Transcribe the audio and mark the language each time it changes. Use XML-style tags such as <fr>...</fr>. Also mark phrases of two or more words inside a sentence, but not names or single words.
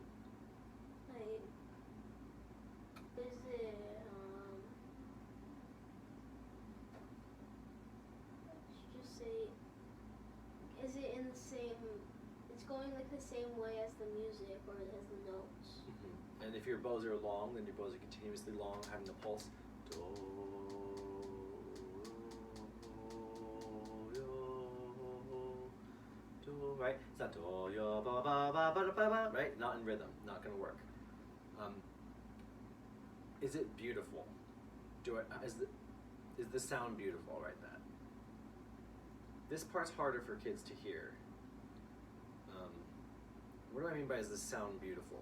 <en>Like, is it, let's just say, is it in the same, it's going like the same way as the music or as the notes? Mm-hmm. And if your bows are long, then your bows are continuously long, having the pulse. Do, right? It's not do, yo, ba, ba, ba, ba, ba, ba, right? Not in rhythm. Not going to work. Is it beautiful? Is the sound beautiful? I'll write that. This part's harder for kids to hear. What do I mean by is the sound beautiful?</en>